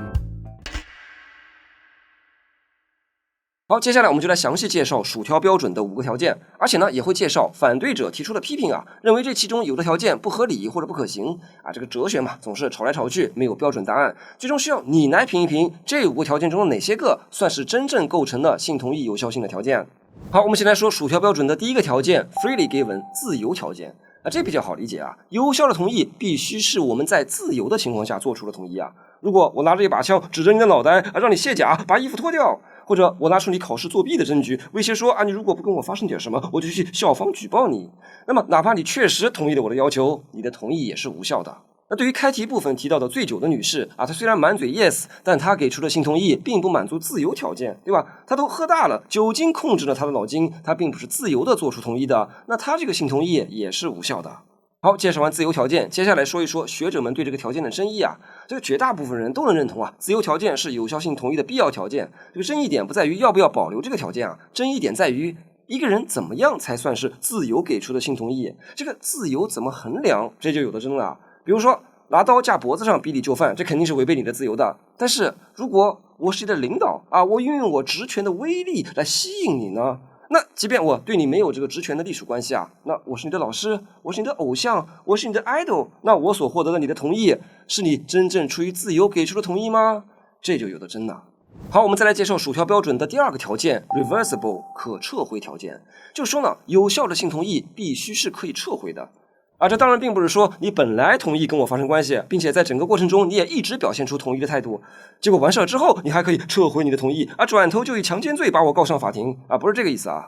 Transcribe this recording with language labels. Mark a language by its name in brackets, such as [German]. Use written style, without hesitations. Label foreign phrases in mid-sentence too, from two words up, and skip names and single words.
[Chinese] 好，接下來我們就來詳細介紹薯條標準的5個條件，而且呢也會介紹反對者提出的批評啊，認為這其中有的條件不合理或者不可行啊。這個哲學嘛，總是吵來吵去，沒有標準答案，最終需要你來評一評這5個條件中的哪些個算是真正構成了性同意有效性的條件。好，我們先來說薯條標準的第一個條件 [English] freely given [Chinese] 自由條件啊，這比較好理解啊，有效的同意必須是我們在自由的情況下做出的同意啊。如果我拿着一把槍指着你的腦袋啊，讓你卸甲，把衣服脫掉，或者我拿出你考試作弊的證據，威脅說啊，你如果不跟我發生點什麼，我就去校方舉報你。那麼哪怕你確實同意了我的要求，你的同意也是無效的。那對於開題部分提到的醉酒的女士啊，她雖然滿嘴 yes， 但她給出的性同意並不滿足自由條件，對吧？她都喝大了，酒精控制了她的腦筋，她並不是自由的做出同意的，那她這個性同意也是無效的。好，介紹完自由條件，接下來說一說學者們對這個條件的爭議啊。這個絕大部分人都能認同啊，自由條件是有效性同意的必要條件。這個爭議點不在於要不要保留這個條件啊，爭議點在於一個人怎麼樣才算是自由給出的性同意？這個自由怎麼衡量？這就有的爭了。比如說拿刀架脖子上逼你就範，這肯定是違背你的自由的。但是如果我是你的領導啊，我運用我職權的威力來吸引你呢？那即便我對你沒有這個職權的隸屬關係啊，那我是你的老師，我是你的偶像，我是你的 idol， 那我所獲得的你的同意，是你真正出於自由給出的同意嗎？這就有的爭了。好，我們再來介紹薯條標準的第二個條件 reversible 可撤回條件。就是說呢，有效的性同意必須是可以撤回的。這當然并不是說你本來同意跟我發生關係，並且在整個過程中你也一直表現出同意的態度，結果完事之後你還可以撤回你的同意轉頭就以強姦罪把我告上法庭不是這個意思啊。